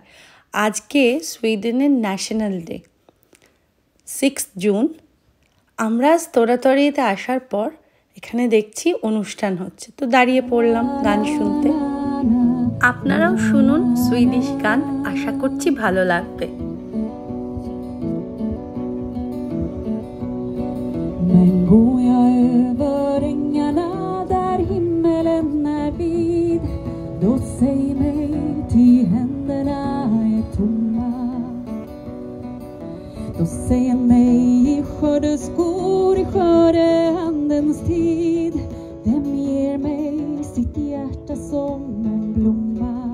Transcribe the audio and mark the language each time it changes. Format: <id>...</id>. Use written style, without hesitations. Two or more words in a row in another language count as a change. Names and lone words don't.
<bn>আজকে সুইডেনের</bn> <en>national day</en> <bn>6 জুন। আমরা তোড়াতড়িতে আসার পর এখানে দেখছি অনুষ্ঠান হচ্ছে, তো দাঁড়িয়ে পড়লাম গান শুনতে। আপনারাও শুনুন সুইডিশ গান, আশা করছি ভালো লাগবে।</bn> <sv>Men går jag över ängarna där himmelen är vid, då säg mig ty händerna är tomma. Då säger mig i skördeskor i skördehandens tid, vem ger mig sitt hjärta som en blomma?</sv>